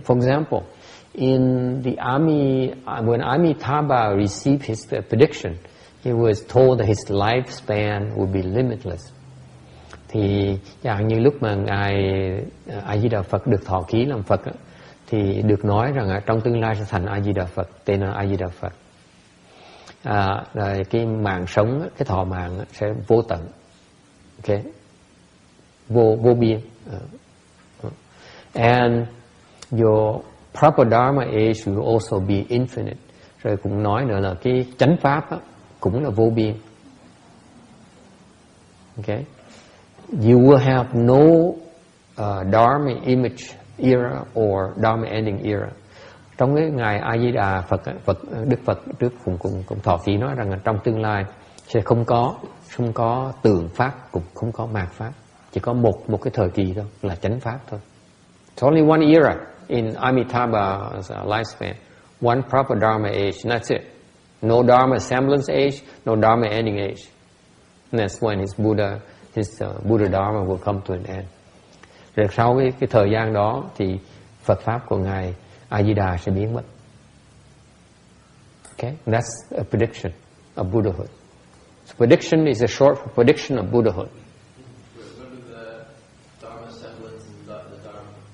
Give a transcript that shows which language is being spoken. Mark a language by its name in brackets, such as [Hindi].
[English] For example, in the army, when Amitabha received his prediction, he was told that his lifespan would be limitless. [Vietnamese] Thì chẳng như lúc mà ngài A Di Đà Phật được thọ ký làm Phật, thì được nói rằng trong tương lai sẽ thành A Di Đà Phật, tên là A Di Đà Phật. Rồi cái mạng sống, cái thọ mạng sẽ vô tận, okay, vô biên. [English] And your proper dharma age will also be infinite. [Vietnamese] Rồi cũng nói nữa là cái chánh pháp cũng là vô biên. [English] Okay, you will have no dharma image era or dharma ending era. [Vietnamese] Trong cái ngày A Di Đà Phật, Đức Phật trước cũng thọ ký nói rằng là trong tương lai sẽ không có tượng pháp, cũng không có mạt pháp, chỉ có một cái thời kỳ thôi là chánh pháp thôi. [English] It's only one era in Amitabha's lifespan, one proper dharma age, and that's it. No dharma semblance age, no dharma ending age. And that's when his Buddha dharma will come to an end. [Vietnamese] Rồi sau cái thời gian đó thì Phật pháp của ngài A Di Đà sẽ biến mất. [English] Okay, and that's a prediction of Buddhahood. So prediction is a short for prediction of Buddhahood. What are the dharma semblance and the dharma?